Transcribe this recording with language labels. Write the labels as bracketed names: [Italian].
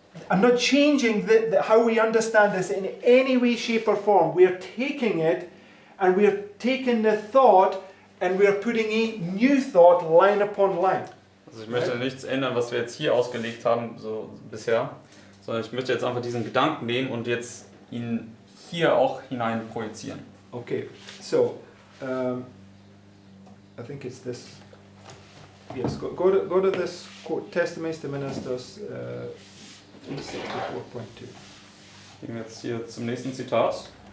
[English] I'm not changing how we understand this in any way, shape, or form. We are taking it and we are taking the thought and we are putting a new thought line upon line. [German] Also ich möchte nichts ändern, was wir jetzt hier ausgelegt haben, so bisher, sondern ich möchte jetzt einfach diesen Gedanken nehmen und jetzt ihn hier auch hinein projizieren. [English] Okay, so I think it's this. Yes, go to this quote, Testaments to Ministers 364.2. [German] Gehen wir jetzt hier zum nächsten Zitat.